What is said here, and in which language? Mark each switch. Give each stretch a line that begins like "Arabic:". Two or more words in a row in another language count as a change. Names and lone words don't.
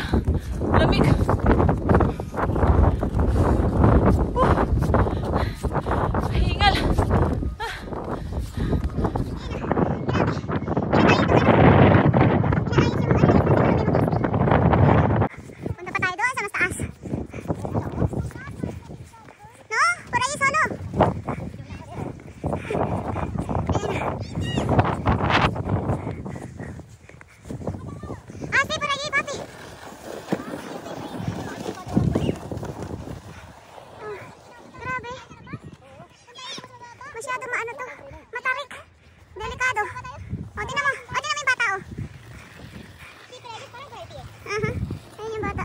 Filipino: Lamig. Hingal. Punta pa tayo doon sa mas taas.
Spanish: No? Por ahí solo. Sí, por allí, papi.
Filipino: Grabe. Masyado maano to. Matarik. Delikado. Tingnan mo. Tingnan mo yung bata, Ayun yung bata.